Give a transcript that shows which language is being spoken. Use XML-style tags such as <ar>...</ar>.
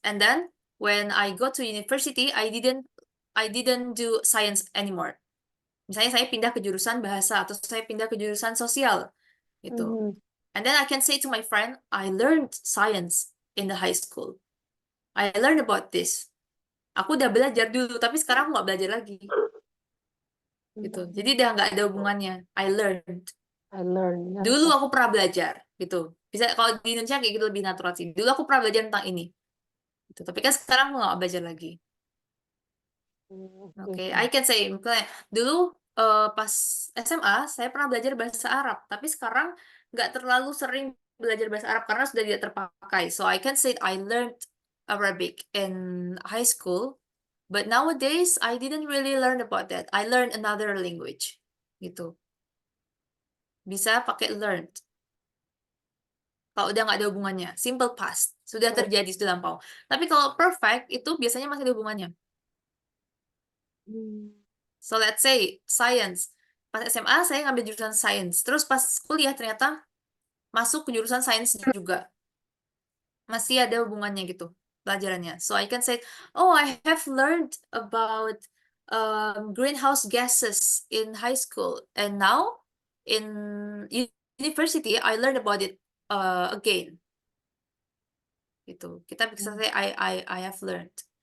<en>And then, when I go to university, I didn't do science anymore.</en> <id>Misalnya saya pindah ke jurusan bahasa, atau saya pindah ke jurusan sosial, gitu. Mhm.</id> <en>And then I can say to my friend, I learned science in the high school. I learned about this.</en> <id>Aku udah belajar dulu, tapi sekarang aku nggak belajar lagi. Gitu. Jadi Mhm. udah nggak ada hubungannya.</id> <en>I learned. I learn ya.</en> <id>Dulu Oh, aku pernah belajar, gitu. Bisa kalau di Indonesia kayak gitu lebih natural sih. Dulu aku pernah belajar tentang ini. Gitu. Tapi kan sekarang aku nggak belajar lagi. oke, Oke, oke. I can say, misalnya, dulu pas SMA saya pernah belajar bahasa Arab, tapi sekarang nggak terlalu sering belajar bahasa Arab karena sudah tidak terpakai.</id> <en>So I can say I learned Arabic in high school, but nowadays I didn't really learn about that. I learned another language, gitu.</en> <id>bisa pakai learned. Kalau udah nggak ada hubungannya, simple past, sudah terjadi, sudah lampau. Tapi kalau perfect itu biasanya masih ada hubungannya.</id> <en>So let's say science.</en> <id>Pas SMA saya ngambil jurusan science, terus pas kuliah ternyata masuk ke jurusan sains juga. Masih ada hubungannya gitu pelajarannya.</id> <en>So I can say, oh, I have learned about greenhouse gases in high school, and now in university I learned about it again. Gitu.</en> <id>Kita bisa</id> <en>say I have learned.</en>